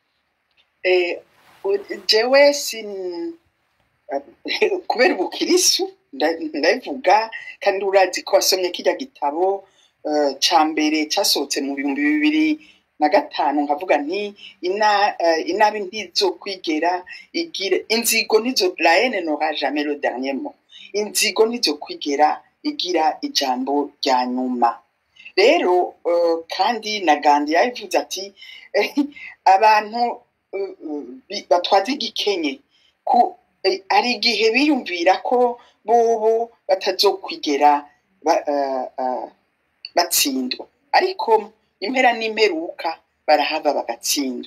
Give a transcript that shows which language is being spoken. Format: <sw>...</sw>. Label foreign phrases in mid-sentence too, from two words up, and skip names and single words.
<rn>Jewe kubera ubukirisu ndabivuga, kandi urazi ko wasomye kijya gitabo ca mbere casohotse mu 2005, nkavuga nti inabi ntizo kwigera igira inzigo, nizo</rn> <fr>la haine n'aura jamais le dernier mot.</fr> <rn>Inzigo nizo kwigera igira ijambo rya nyuma. Rero kandi na Gandhi yavuze ati abantu batwaza igikenye ku ari igihe biyumvira ko bobo batazokwigera batsindwa, ariko impera n'imperuka barahava bagatsindwa.</rn>